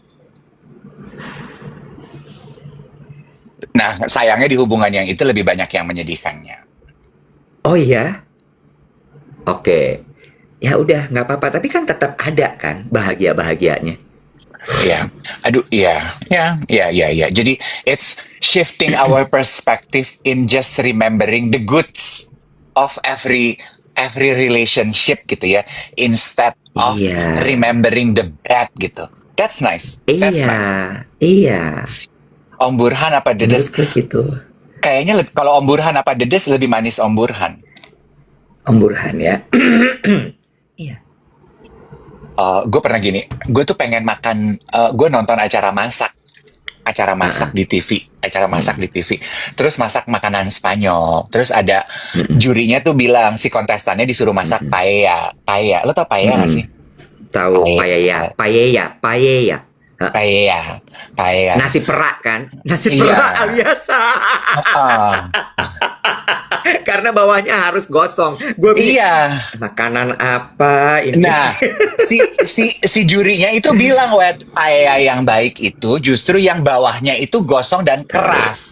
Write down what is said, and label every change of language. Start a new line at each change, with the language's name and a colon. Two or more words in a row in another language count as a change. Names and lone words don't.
Indonesian: Nah, sayangnya di hubungan yang itu lebih banyak yang menyedihkannya. Oh iya? Oke. Ya udah, nggak apa-apa. Tapi kan tetap ada kan bahagia-bahagianya. Ya, aduh, iya, ya, ya, ya, ya.
English: Jadi it's shifting our perspective in just remembering the goods of every relationship
Indonesian: gitu ya,
English: instead of
Indonesian: Iya,
English: remembering the bad gitu. That's nice. That's
Indonesian: iya,
English: nice.
Indonesian: iya. Om Burhan apa Menurut Dedes? gue gitu. Kayaknya kalau Om Burhan apa Dedes lebih manis Om Burhan. Om Burhan ya. Iya. Gue pernah gini, gue tuh pengen makan, gue nonton acara Ah, masak ah. di TV, acara masak Mm, di TV. Terus masak makanan Spanyol. Terus ada mm, jurinya tuh bilang si kontestannya disuruh mm, masak mm, paella. Paella, lo tau mm, paella gak mm. sih? Tahu paella, Paella, paella, paella. paella, paella. Nasi perak kan? Nasi Iya, perak alias. heeh. Karena bawahnya harus gosong. Gue pikir Iya. makanan apa ini? Nah, si jurinya itu bilang, wet paella yang baik itu justru yang bawahnya itu gosong dan keras.